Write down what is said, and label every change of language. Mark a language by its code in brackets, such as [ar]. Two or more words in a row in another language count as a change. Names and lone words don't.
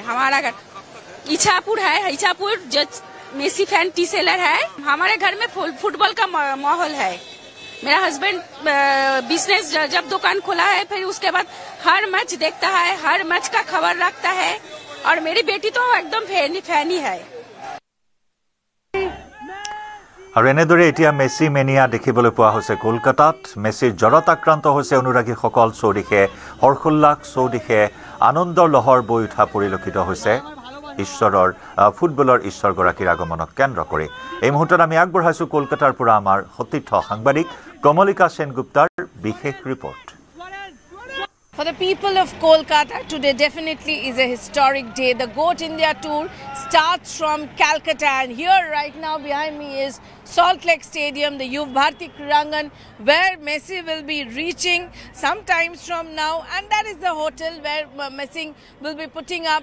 [hi] हमारा घर इच्छापुर है, इच्छापुर जो मेसी [en] fan tea seller [hi] है। हमारे घर में फुटबॉल का माहौल है। मेरा [en] husband business [hi] जब दुकान खोला है, फिर उसके बाद हर मैच देखता है, हर मैच का खबर रखता है, और मेरी बेटी तो एकदम फैन ही है। [as] আৰু এনেদৰে এতিয়া মেছি মেনিয়া দেখিবলৈ পোৱা হৈছে কলকাতাত। মেছিৰ জ্বৰত আক্ৰান্ত হৈছে অনুৰাগীসকল। চৌদিশে হৰ্ষোল্লাস, চৌদিশে আনন্দৰ লহৰ বৈ উঠা পৰিলক্ষিত হৈছে ঈশ্বৰৰ ফুটবলৰ ঈশ্বৰগৰাকীৰ আগমনক কেন্দ্ৰ কৰি। এই মুহূৰ্তত আমি আগবঢ়াইছোঁ কলকাতাৰ পৰা আমাৰ সতীৰ্থ সাংবাদিক কমলিকা সেনগুপ্তাৰ বিশেষ ৰিপৰ্ট। [en] For the people of Kolkata, today definitely is a historic day. The Goat India Tour starts from Calcutta, and here right now behind me is Salt Lake Stadium, the Yuv Bharati Kridangan, where Messi will be reaching sometimes from now, and that is the hotel where Messi will be putting up.